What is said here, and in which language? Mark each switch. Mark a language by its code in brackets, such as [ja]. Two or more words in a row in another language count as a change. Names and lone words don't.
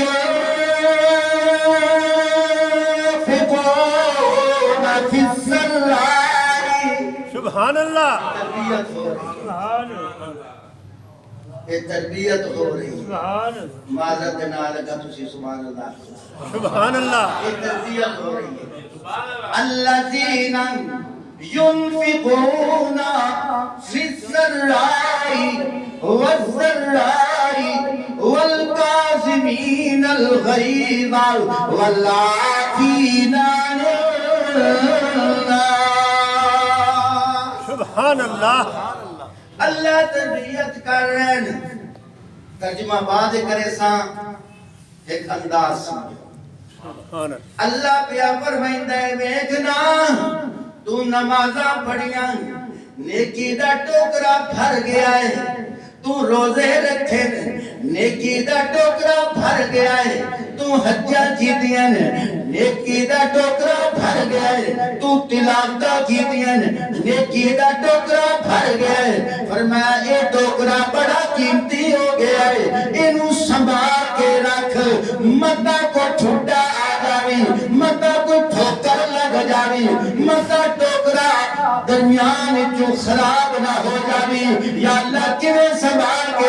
[ar] سبحان اللہ [pa] تربیت ہو رہی معذرت نہ لگا تسی [ar] سبحان اللہ سبحان اللہ [ur] تربیت ہو رہی ہے [ar] الذین ينفقون في السراء والضراء والكاظمين الغيظ والعافين عن الناس سبحان اللہ [pa] اللہ تربیت کر رہے ہیں ترجمہ بعد کرے ساں ایک انداز سمجھو اللہ پیا فرمائندہ ہے ویکھنا تو نمازاں پڑھیاں نیکی دا ٹوکرا بھر گیا ہے تو روزے رکھے نیکی دا ٹوکرا بھر گیا ہے تو حجاں کیتیاں نیکی دا ٹوکرا بھر گیا ہے تو تلاوتاں کیتیاں نیکی دا ٹوکرا بھر گیا ہے فرمایا اے ٹوکرا بڑا قیمتی ہو گیا ہے اینو سنبھال کے رکھ متا کو ٹھڈا آ جاوی متا کو ٹھوکر لگ جاوی متا ٹوکرا درمیان جو خراب نہ ہو جاوی یا اللہ کیویں سنبھال کے